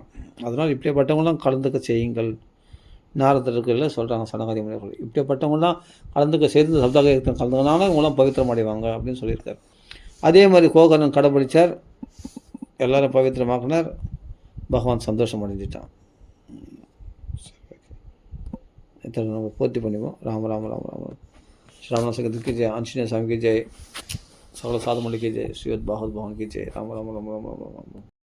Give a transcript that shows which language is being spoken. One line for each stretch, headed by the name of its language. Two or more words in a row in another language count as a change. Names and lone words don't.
Tamil: அதனால் இப்படிப்பட்டவங்களாம் கலந்துக்க செய்யுங்கள். நாரதர்கள் சொல்கிறாங்க, சனகாதி முனிவர்கள் இப்படிப்பட்டவங்களாம் கலந்துக்க சேர்ந்து சப்தாக கலந்துக்கனால இவங்களாம் பவித்திரம் அடைவாங்க அப்படின்னு சொல்லியிருக்காரு. அதே மாதிரி கோகர்ணன் கடைப்பிடிச்சார், எல்லோரும் பவித்திரமாக்கினார், பகவான் சந்தோஷம் அடைஞ்சிட்டான். இத்தனை நம்ம பூர்த்தி பண்ணிப்போம்.
Hindi: ராம ராம ராம ராம ஸ்ரீராமநாத சங்கீர்த்தன் की जय, आंजनेय स्वामी की जय, साधु मलिक की जय, श्रीमद् भागवत भगवान की जय. राम राम राम राम राम राम.